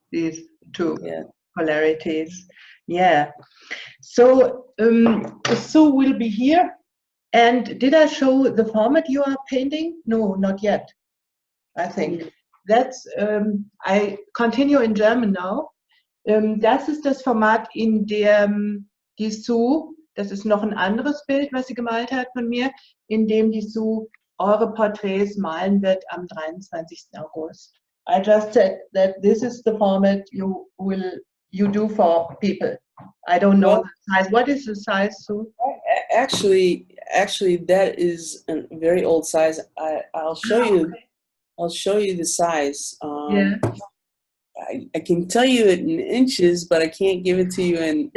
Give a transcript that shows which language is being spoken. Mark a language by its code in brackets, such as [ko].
[en] These two polarities. Yeah. So Sue will be here. And did I show the format you are painting? No, not yet. I think that's. I continue in German now. [de] Das ist das Format, in dem die Sue, das ist noch ein anderes Bild, was sie gemalt hat von mir, in dem die Sue eure Porträts malen wird am 23. August. [en] I just said that this is the format you do for people. I don't know the size. What is the size, Sue? Actually, that is a very old size. I'll show you. Okay. I'll show you the size. I can tell you it in inches, but I can't give it to you in.